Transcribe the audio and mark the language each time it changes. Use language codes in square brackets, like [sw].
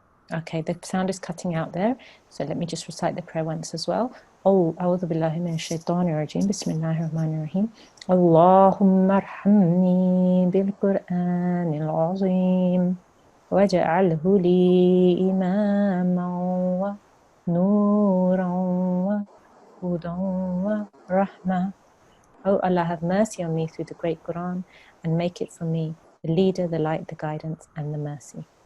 [en] Okay, the sound is cutting out there, so let me just recite the prayer once as well. [ar] Oh, أعوذ بالله من الشيطان الرجيم بسم الله الرحمن الرحيم اللهم ارحمني بالقرآن العظيم واجعله لي إماما ونورا وهدى ورحمة. [en] Oh Allah, have mercy on me through the great Quran and make it for me the leader, the light, the guidance and the mercy.